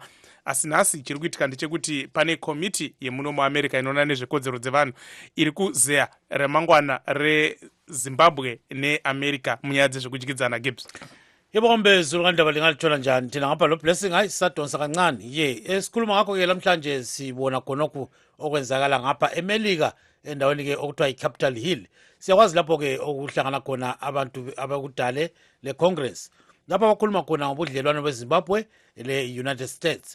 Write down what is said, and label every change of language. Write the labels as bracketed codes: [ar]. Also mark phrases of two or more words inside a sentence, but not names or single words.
[sn] Asi nhasi chiri kuitika ndechekuti pane komiti yemuno muAmerica inoona nezvekodzero dzevanhu iri kuzeya remangwana reZimbabwe neAmerica munyaya dzezvekudyidzana. Gibbs. [nd] Yebombe zulukandaba lingalitshola njani thina ngapha lo Blessing hayi sisadonsa kancane esikhuluma ngakho ke namhlanje sibona khonokho okwenzakala ngapha eMelika endaweni ke okuthiwa iCapitol Hill. Siyakwazi lapho ke okuhlangana khona abantu abakudale leCongress lapho abakhuluma khona ngobudlelwano beZimbabwe le-United States.